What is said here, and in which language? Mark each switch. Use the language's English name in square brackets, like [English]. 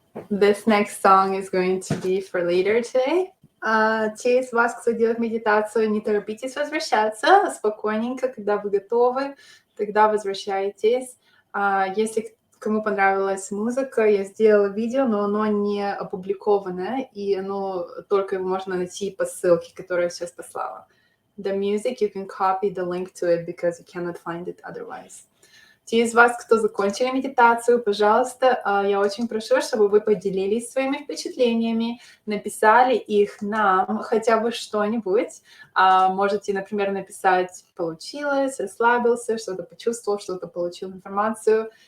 [English] This next song is going to be for later today. [Russian] Те из вас, кто делает медитацию, не торопитесь возвращаться, спокойненько, когда вы готовы, тогда возвращайтесь. Если кому понравилась музыка, я сделала видео, но оно не опубликованное, и оно только его можно найти по ссылке, которую я сейчас послала. [English] The music, you can copy the link to it because you cannot find it otherwise. [Russian] Те из вас, кто закончили медитацию, пожалуйста, я очень прошу, чтобы вы поделились своими впечатлениями, написали их нам, хотя бы что-нибудь. Можете, например, написать «получилось», «расслабился», что-то почувствовал, что-то получил информацию.